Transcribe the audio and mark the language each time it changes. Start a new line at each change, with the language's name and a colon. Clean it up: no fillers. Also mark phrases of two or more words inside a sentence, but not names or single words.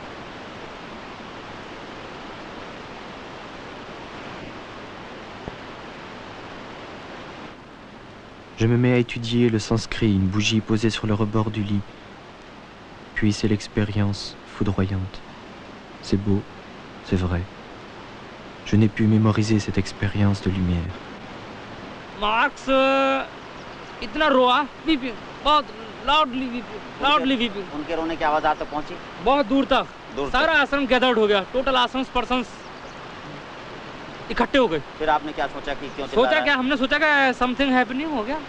French: Je me mets à étudier le sanskrit, une bougie posée sur le rebord du lit. Puis c'est l'expérience foudroyante. C'est beau, c'est vrai. Je n'ai pu mémoriser cette expérience de lumière.
Hindi: Marx इतना रोआ वीपिंग बहुत
English: loudly weeping
Hindi: उनके रोने की आवाज आप तक पहुंची बहुत दूर तक सारा आश्रम गैदर्ड हो गया
English: total ashram persons
Hindi: इकट्ठे हो गए फिर आपने क्या सोचा कि क्यों सोचा क्या हमने सोचा कि
English: something happening
Hindi: हो गया